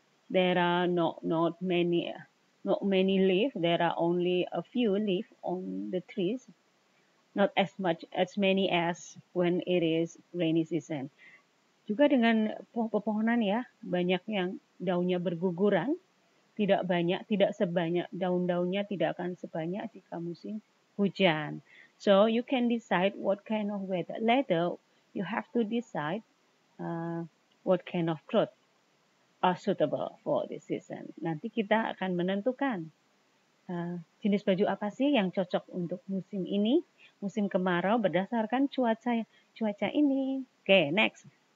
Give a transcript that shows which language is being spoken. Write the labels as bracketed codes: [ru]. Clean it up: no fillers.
[en] There are not many leaves. There are only a few leaves on the trees. Not as many as when it is rainy season. [id] Juga dengan pepohonan ya, banyak yang daunnya berguguran, tidak sebanyak daun-daunnya tidak akan sebanyak jika musim hujan. [en] So you can decide what kind of weather. Later you have to decide what kind of clothes are suitable for this season. [id] Nanti kita akan menentukan jenis baju apa sih yang cocok untuk musim ini, musim kemarau berdasarkan cuaca ini. [en] Okay, next.